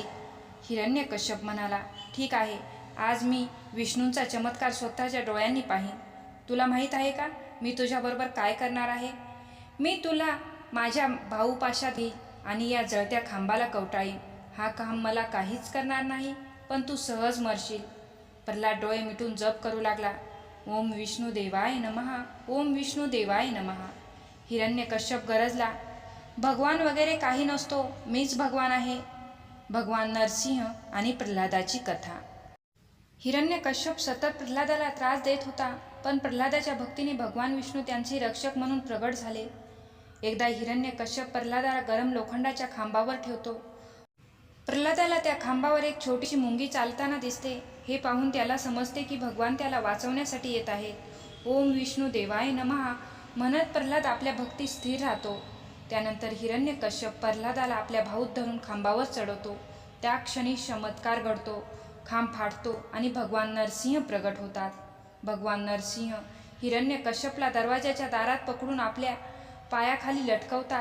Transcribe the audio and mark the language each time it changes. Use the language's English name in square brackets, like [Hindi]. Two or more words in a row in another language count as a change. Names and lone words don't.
[Marathi] हिरण्यकश्यप म्हणाला, ठीक आहे, आज मी विष्णूंचा चमत्कार स्वतःच्या डोळ्यांनी पाहीन. तुला माहीत आहे का मी तुझ्याबरोबर काय करणार आहे? मी तुला माझ्या भाऊपाशात घेईन आणि या जळत्या खांबाला कवटाळीन. हा काम मला काहीच करणार नाही, पण तू सहज मरशील. प्रल्हाद डोळे मिटून जप करू लागला, [Sanskrit] ओम विष्णू देवाय नमः, ओम विष्णू देवाय नमः. [Marathi] हिरण्यकश्यप गरजला, भगवान वगैरे काही नसतो, मीच भगवान आहे. भगवान नरसिंह आणि प्रल्हादाची कथा. हिरण्यकश्यप सतत प्रल्हादाला त्रास देत होता, पण प्रल्हादाच्या भक्तीने भगवान विष्णू त्यांचे रक्षक म्हणून प्रगट झाले. एकदा हिरण्यकश्यप प्रल्हादाला गरम लोखंडाच्या खांबावर ठेवतो. प्रल्हादाला त्या खांबावर एक छोटीशी मुंगी चालताना दिसते. हे पाहून त्याला समजते की भगवान त्याला वाचवण्यासाठी येत आहेत. [Sanskrit] ओम विष्णू देवाय नमः [Marathi] म्हणत प्रल्हाद आपल्या भक्तीत स्थिर राहतो. त्यानंतर हिरण्यकश्यप प्रल्हादाला आपल्या भाऊत धरून खांबावर चढवतो. त्या क्षणी चमत्कार घडतो. खांब फाटतो आणि भगवान नरसिंह प्रगट होतात. भगवान नरसिंह हिरण्यकश्यपला दरवाजाच्या दारात पकडून आपल्या पायाखाली लटकवतात.